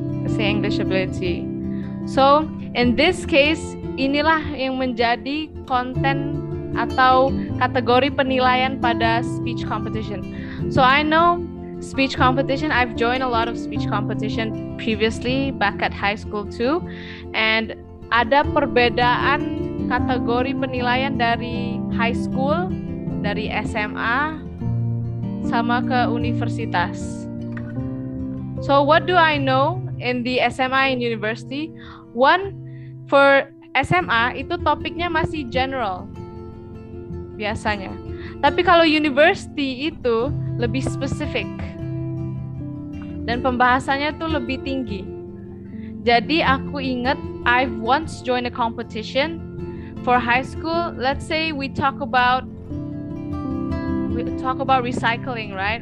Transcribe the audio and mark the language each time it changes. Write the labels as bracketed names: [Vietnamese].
[English] Say English ability. So, in this case, [Indonesian] inilah yang menjadi konten atau kategori penilaian pada speech competition. [English] So, I know speech competition, I've joined a lot of speech competition previously, back at high school too. [Indonesian] And ada perbedaan kategori penilaian dari high school, dari SMA, sama ke universitas. [English] So what do I know in the SMA and university? One, for [Indonesian] SMA itu topiknya masih general biasanya. Tapi kalau university itu lebih spesifik. Dan pembahasannya tuh lebih tinggi. Jadi aku ingat [English] I've once joined a competition for high school. Let's say we talk about recycling, right?